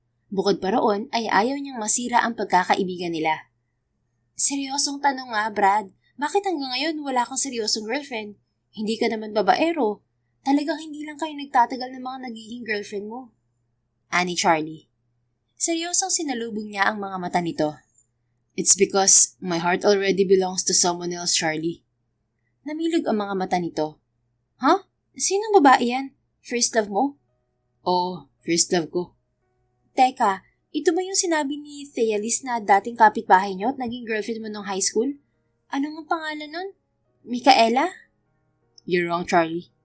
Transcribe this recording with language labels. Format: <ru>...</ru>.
<tl>Bukod pa roon ay ayaw niyang masira ang pagkakaibigan nila. Seryosong tanong nga, Brad. Bakit hanggang ngayon wala kang seryosong girlfriend? Hindi ka naman babaero. Talagang hindi lang kayo nagtatagal ng mga nagiging girlfriend mo. Ani Charlie. Seryosong sinalubong niya ang mga mata nito.</tl> <en>It's because my heart already belongs to someone else, Charlie.</en> <tl>Namilog ang mga mata nito. Huh? Sinong babae yan? First love mo? Oo, first love ko. Teka, ito ba yung sinabi ni Thealis na dating kapitbahay niyo at naging girlfriend mo nung high school? Ano ang pangalan nun? Micaela?</tl> <en>You're wrong, Charlie.</en>